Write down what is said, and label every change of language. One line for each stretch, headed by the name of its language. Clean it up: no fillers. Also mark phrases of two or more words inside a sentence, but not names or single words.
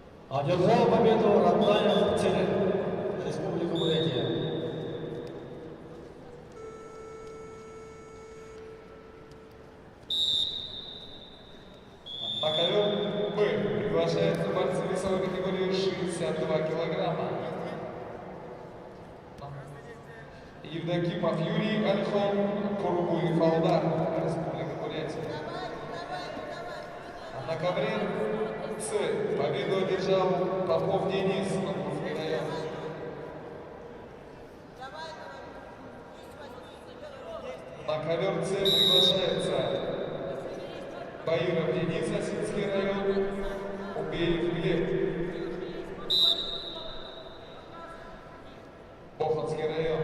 Russian: Одержал победу Ратнаев Церен, Республика Бурятия. На ковер Б приглашается борцы весовой категории 62 килограмма. Евдокимов Юрий, Альхон, Курбуев Алдар, Республика Бурятия. На ковре С победу одержал Попов Денис, Московский район. На ковер С приглашается Баиров Денис, Осинский район, Убеев Глеб, Боханский район.